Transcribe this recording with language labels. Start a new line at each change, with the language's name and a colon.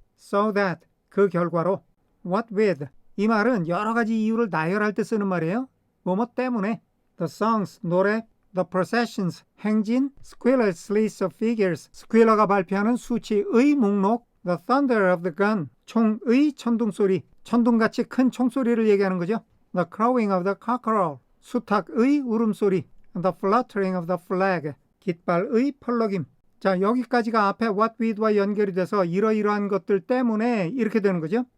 English: So that
Korean: 그 결과로 what with 이 말은 여러 가지 이유를 나열할 때 쓰는 말이에요. 뭐뭐 때문에 the songs 노래 the processions 행진
English: Squiller's list of figures
Korean: 스퀴러가 발표하는 수치의 목록
English: the thunder of the gun
Korean: 총의 천둥소리 천둥같이 큰 총소리를 얘기하는 거죠.
English: the crowing of the cockerel
Korean: 수탉의 울음소리
English: the fluttering of the flag
Korean: 깃발의 펄럭임. 자, 여기까지가 앞에 what with와 연결이 돼서 이러이러한 것들 때문에 이렇게 되는 거죠.